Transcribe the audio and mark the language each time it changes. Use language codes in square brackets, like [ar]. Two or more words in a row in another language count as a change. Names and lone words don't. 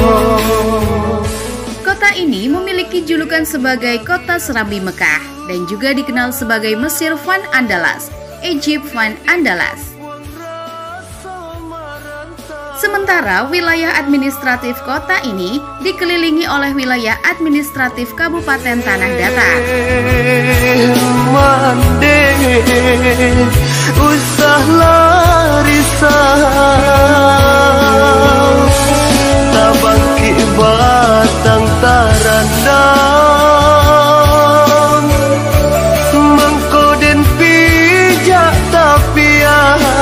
[id] Kota ini memiliki julukan sebagai Kota Serambi Mekah dan juga dikenal sebagai Mesir Van Andalas, Egypt Van Andalas. Sementara wilayah administratif kota ini dikelilingi oleh wilayah administratif Kabupaten Tanah Datar. [min] Usah larisau, tabangki batang tarandang, mengkoden pijak tapian.